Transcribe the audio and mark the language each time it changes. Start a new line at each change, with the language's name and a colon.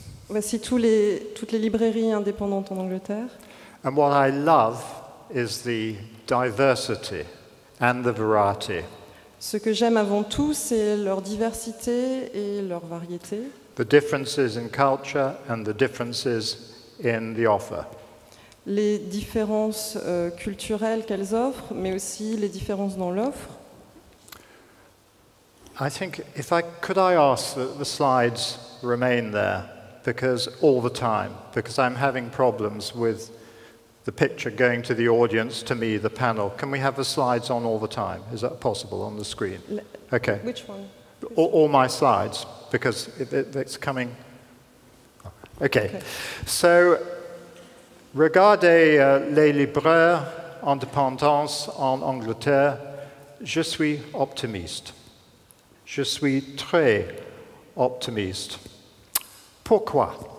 French: Voici toutes les librairies indépendantes en Angleterre.
English: And what I love is the diversity and the variety.
French: Ce que j'aime avant tout, c'est leur diversité et leur variété,
English: The differences in culture and the differences in the offer.
French: les différences culturelles qu'elles offrent, mais aussi les différences dans l'offre.
English: I think could I ask that the slides remain there because I'm having problems with the picture going to the audience, to me, the panel. Can we have the slides on all the time? Is that possible on the screen? Okay. Which one? All my slides, because it's coming. Okay.
French: So, regardez les libraires indépendants en Angleterre. Je suis optimiste. Je suis très optimiste. Pourquoi?